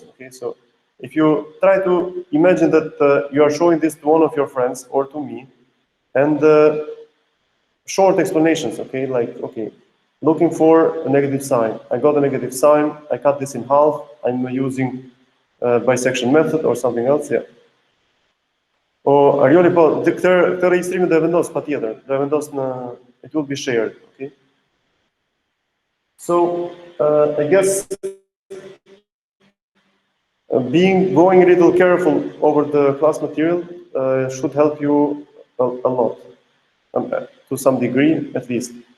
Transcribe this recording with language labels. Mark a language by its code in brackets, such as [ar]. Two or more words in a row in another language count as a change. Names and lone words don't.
[en] Okay, so if you try to imagine that you are showing this to one of your friends or to me, and short explanations, okay, like, okay, looking for a negative sign. I got a negative sign, I cut this in half, I'm using bisection method or something else, yeah. [sq] Arioli po, këtë regjistrimin do e vendos patjetër, do e vendos në, [en] it will be shared, okay? So, I guess going a little careful over the class material should help you a lot, to some degree at least.